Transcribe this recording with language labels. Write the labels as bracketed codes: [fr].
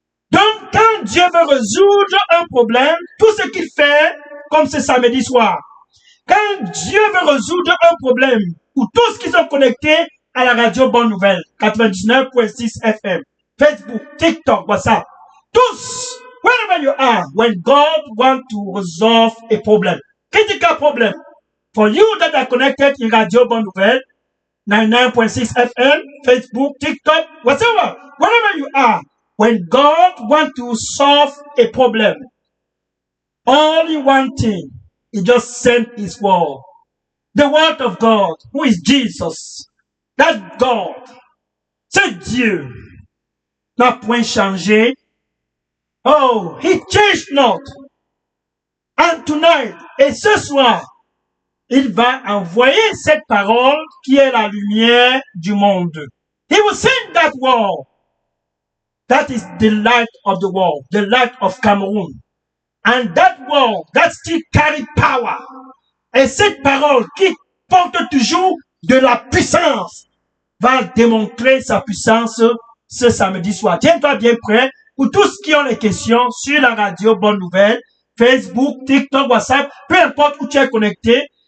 [fr] Donc, quand Dieu veut résoudre un problème, tout ce qu'il fait, comme ce samedi soir, quand Dieu veut résoudre un problème, pour tous qui sont connectés à la radio Bonne Nouvelle, 99.6 FM, Facebook, TikTok, WhatsApp, tous, [en] wherever you are, when God wants to resolve a problem, critical problem, for you that are connected in Radio Bonne Nouvelle, 99.6 FM, Facebook, TikTok, whatever, wherever you are, when God wants to solve a problem, only one thing, He just sent His word. The word of God, who is Jesus. That God, [fr] c'est Dieu, n'a point changé. [en] Oh, He changed not. And tonight, [fr] et ce soir, il va envoyer cette parole qui est la lumière du monde. [en] He will send that word. That is the light of the world, the light of Cameroon. And that word, that still carry power. [fr] Et cette parole qui porte toujours de la puissance va démontrer sa puissance ce samedi soir. Tiens-toi bien prêt pour tous qui ont les questions sur la radio Bonne Nouvelle, Facebook, TikTok, WhatsApp, peu importe où tu es connecté.